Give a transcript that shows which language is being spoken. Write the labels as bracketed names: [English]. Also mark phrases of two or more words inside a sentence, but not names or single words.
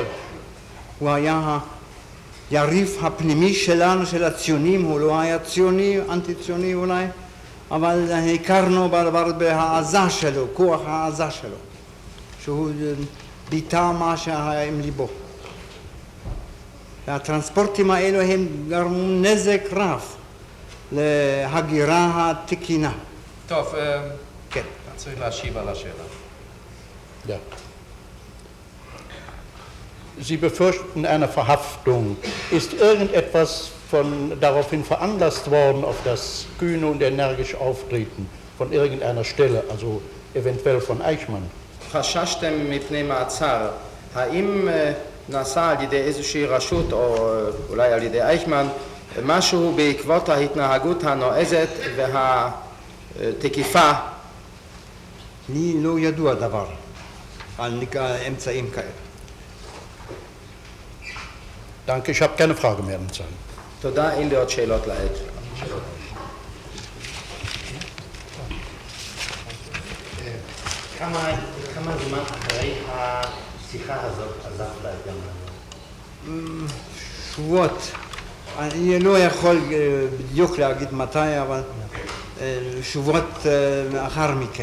[Hebrew] הוא היה היריב הפנימי שלנו, של הציונים, הוא לא היה ציוני, אנטי ציוני אולי, אבל הכרנו בהעזה שלו, כוח העזה שלו, שהוא ביטא מה שהיה עם ליבו. והטרנספורטים האלו הם גרמו נזק רב להגירה התקינה. טוב, כן. צריך להשיב על השאלה. [German] Ja. Sie befürchten eine Verhaftung. Ist irgendetwas daraufhin veranlasst worden, auf das kühne und energische Auftreten von irgendeiner Stelle, also eventuell von Eichmann? [Hebrew] חששתם מפני מעצר. האם נעשה על ידי איזושהי רשות או אולי על ידי אייכמן משהו בעקבות ההתנהגות הנועזת והתקיפה? לי לא ידוע דבר על אמצעים כאלה. [German] Danke, ich habe keine Frage mehr im Zahn. [Hebrew] תודה, אין לי עוד שאלות לעד. כמה זמן אחרי השיחה הזאת עזבת את גרמניה? שבועות. אני לא יכול בדיוק להגיד מתי, אבל שבועות מאחר מכן.